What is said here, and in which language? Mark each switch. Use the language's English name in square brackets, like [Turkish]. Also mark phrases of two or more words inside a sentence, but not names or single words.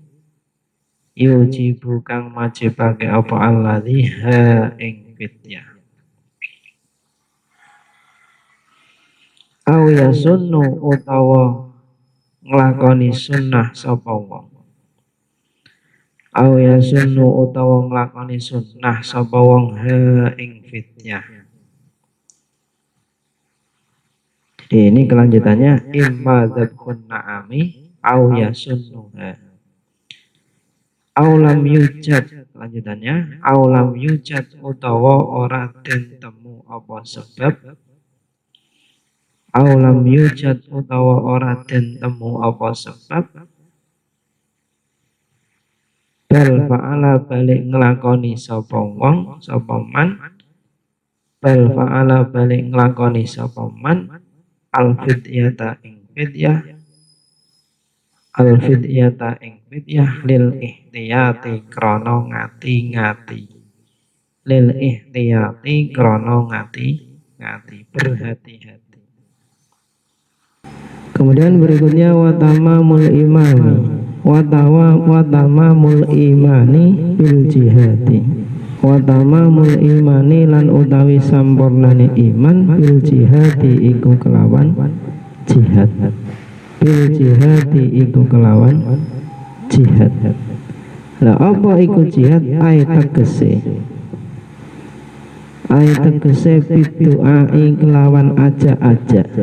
[Javanese] Yujibu kang majibake apa [Arabic] الذي ها [Javanese] ing fidyah. [Arabic] أو يسن [Javanese] utawa nglakoni sunnah sapa wong. [Arabic] أو يسن [Javanese] utawa nglakoni sunnah sapa wong ha ing fidyah. [Indonesian] Jadi ini kelanjutannya [Arabic] إما ذبح نعم أو يسنها. أو لم يوجد, [Javanese] lanjutannya [Arabic] أو لم يوجد [Javanese] utawa ora den temu apa sebab. [Arabic] أو لم يوجد [Javanese] utawa ora den temu apa sebab. [Arabic] بل فعل [Javanese] balik nglakoni sapa wong sapa man. [Arabic] بل فعل [Javanese] balik nglakoni sapa man [Arabic] الفدية [Javanese] ing fidyah. [Arabic] الفدية [Javanese] ing fidyah [Arabic] للاحتياط [Javanese] krana ngati-ngati. [Arabic] للاحتياط [Javanese] krana ngati ngati, [Indonesian] berhati-hati. Kemudian berikutnya [Arabic] وتمام الإيمان بالجهاد. وتمام الإيمان [Javanese] lan utawi sampurnane iman [Arabic] بالجهاد [Javanese] iku kelawan jihad. [Arabic] بالجهاد [Javanese] iku kelawan jihad. Lah apa iku jihad? Tegese bidu'ai kelawan ajak-ajak.